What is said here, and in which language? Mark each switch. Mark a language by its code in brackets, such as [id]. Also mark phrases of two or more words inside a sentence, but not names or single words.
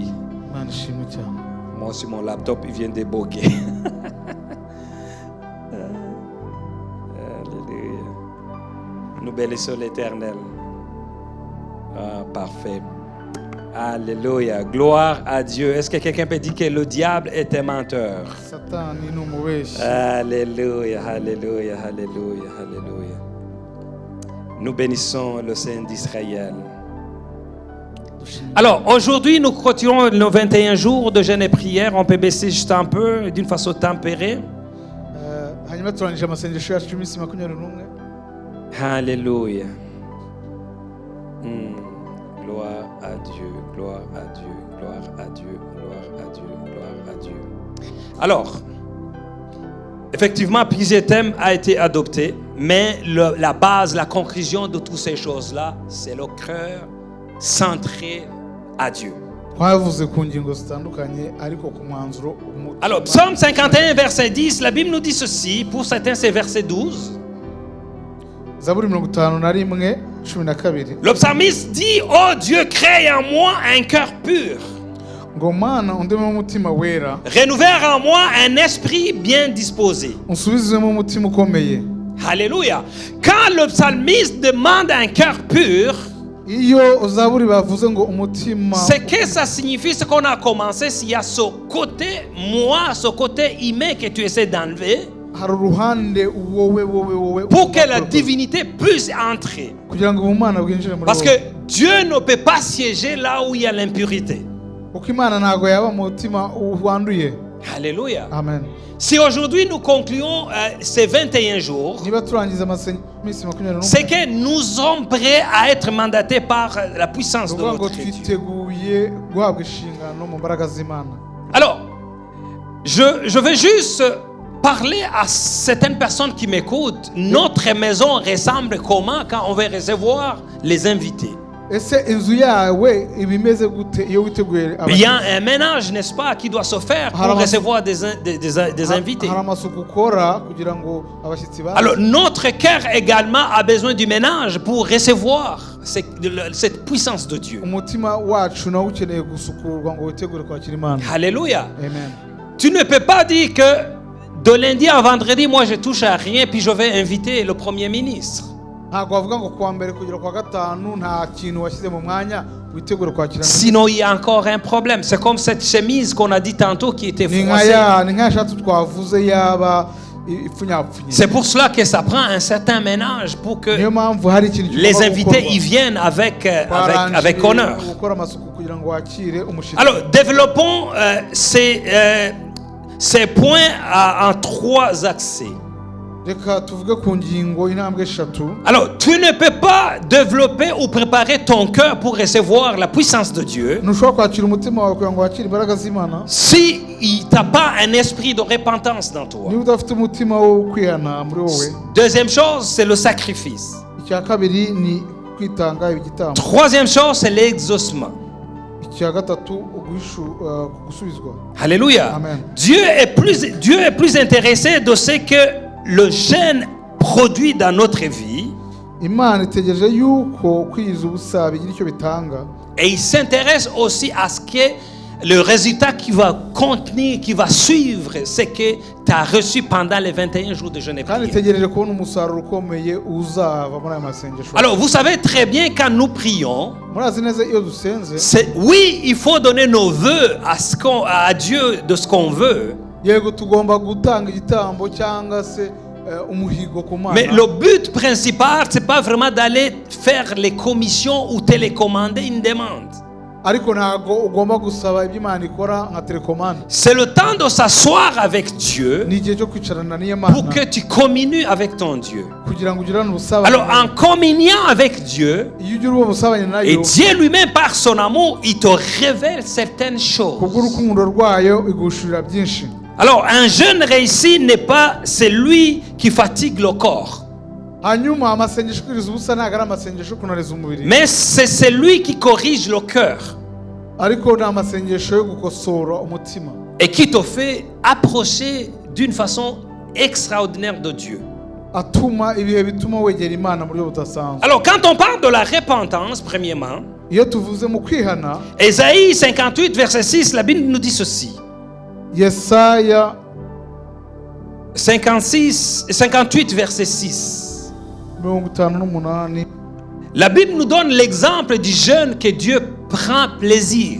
[rw] Imana ishimwe cyane. [fr] Moi aussi, mon laptop, il vient déboguer. Alléluia. Nous bénissons l'Éternel. Ah, parfait. Alléluia. Gloire à Dieu. Est-ce que quelqu'un peut dire que le diable est un menteur? [rw] Satani ni umubeshyi. [fr] Alléluia, alléluia, alléluia, alléluia. Nous bénissons le Saint d'Israël. Alors, aujourd'hui, nous continuons nos 21 jours de jeûne et prière. On peut baisser juste un peu, d'une façon tempérée. [rw] Hanyuma turangije amasengesho yacu iminsi 21. [fr] Alléluia. Gloire à Dieu, gloire à Dieu, gloire à Dieu, gloire à Dieu, gloire à Dieu. Alors, effectivement, plusieurs thèmes ont été adoptés, mais la base, la conclusion de toutes ces choses-là, c'est le cœur centré à Dieu. [rw] Twavuze ku ngingo zitandukanye ariko ku mwanzuro umutima. [fr] Alors, Psaume 51, verset 10, la Bible nous dit ceci, pour certains c'est verset 12. [rw] Zaburi 51:12. [fr] Le psalmiste dit, oh Dieu, crée en moi un cœur pur. [rw] Ngo Mana undememo umutima wera, [fr] Renouvelle en moi un esprit bien disposé. [rw] unsubizemo umutima ukomeye. [fr] Alléluia. Quand le psalmiste demande un cœur pur, [rw] Iyo Zaburi bavuze ngo umutima, [fr] ce que ça signifie, ce qu'on a commencé, s'il y a ce côté moi, ce côté humain que tu essaies d'enlever, [rw] hari uruhande wowe [fr] pour que la divinité puisse entrer. [rw] kugira ngo ubumana bwinjire muri [fr] Parce [rw] wowe. [fr] que Dieu ne peut pas siéger là où il y a l'impurité. [rw] Kuko Imana ntago yaba mu mutima wanduye. [fr] Alléluia. Amen. Si aujourd'hui nous concluons ces 21 jours, [rw] Niba turangiza iminsi 21, [fr] c'est que nous sommes prêts à être mandatés par la puissance de [rw] ngo [fr] notre Dieu. [rw] twiteguye guhabwa inshingano mu mbaraga z'Imana. [fr] Alors, je vais juste parler à certaines personnes qui m'écoutent. Notre maison ressemble comment quand on va recevoir les invités? [rw] ese inzu yawe ibimeze gute iyo witeguye [fr] Il y a un ménage, n'est-ce pas, qui doit se faire pour recevoir des invités. [rw] hari amasuku ukora kugira ngo abashyitsi baze. [fr] Alors, notre cœur également a besoin du ménage pour recevoir cette puissance de Dieu. [rw] umutima wacu nawe ukeneye gusukurwa ngo witegure kwakira Imana. [fr] Alléluia. Amen. Tu ne peux pas dire que de lundi à vendredi, moi je touche à rien, puis je vais inviter le Premier ministre. [rw] ntabwo wavuga ngo kuwa mbere kugera kwa gatanu nta kintu washyize mu mwanya witegure kwakira. [fr] Sinon, il y a encore un problème. C'est comme cette chemise qu'on a dit tantôt qui était [rw] ni [fr] froissée. [rw] ni nkaya shati twavuze yaba ipfunyapfunye. [fr] C'est pour cela que ça prend un certain ménage pour que [rw] niyo mpamvu hari ikintu [fr] les invités y viennent avec honneur. [rw] gukora amasuku kugira ngo wakire umushyitsi. [fr] Alors, développons ces points en 3 axes. [rw] reka tuvuge ku ngingo intambwe eshatu. [fr] Alors, tu ne peux pas développer ou préparer ton cœur pour recevoir la puissance de Dieu [rw] ntushobora kwakira umutima wawe kugira ngo wakire imbaraga z'Imana [fr] si il t'a pas un esprit de repentance dans toi. [rw] niba udafite umutima wo kwihana muri wowe. [fr] Deuxième chose, c'est le sacrifice. [rw] icya kabiri ni kwitanga igitambo. [fr] Troisième chose, c'est l'exaucement. [rw] icya gatatu gusubizwa. [fr] Alléluia. Amen. Dieu est plus intéressé de ce que le jeûne produit dans notre vie. [rw] Imana itegereje yuko kwiyiza ubusa bigira icyo bitanga. [fr] Et il s'intéresse aussi à ce que le résultat qui va contenir, qui va suivre, c'est que tu as reçu pendant les 21 jours de jeûne et [rw] kandi [fr] prière. [rw] itegereje kubona umusaruro ukomeye uzava muri aya masengesho. [fr] Alors, vous savez très bien quand nous prions, [rw] murazi neza iyo dusenze, [fr] oui, il faut donner nos vœux à Dieu de ce qu'on veut. [rw] yego tugomba gutanga igitambo cyangwa se umuhigo ku Mana. [fr] Mais le but principal, c'est pas vraiment d'aller faire les commissions ou télécommander une demande. [rw] ariko ntago ugomba gusaba ibyo Imana ikora nka telecommande. [fr] C'est le temps de s'asseoir avec Dieu [rw] ni igihe cyo kwicarana n'Imana [fr] pour que tu communies avec ton Dieu. [rw] kugira ngo ugirane ubusabane. [fr] Alors, en communiant avec Dieu, [rw] iyo ugira uwo busabane nayo, [fr] et Dieu lui-même, par son amour, il te révèle certaines choses. [rw] kubw'urukundo rwayo igushurira byinshi. [fr] Alors, un jeûne réussi n'est pas celui qui fatigue le corps, [rw] hanyuma amasengesho kwiriza ubusa ntabwo ari amasengesho kunariza umubiri, [fr] mais c'est celui qui corrige le cœur [rw] ariko ni amasengesho yo gukosora umutima [fr] et qui te fait approcher d'une façon extraordinaire de Dieu. [rw] atuma ibihe bituma wegera Imana mu buryo budasanzwe. [fr] Alors, quand on parle de la repentance, premièrement, [rw] iyo tuvuze mu kwihana, [fr] Ésaïe 58, verset 6, la Bible nous dit ceci. [rw] Yesaya [fr] 58, verset 6. 58. La Bible nous donne l'exemple du jeûne que Dieu prend plaisir.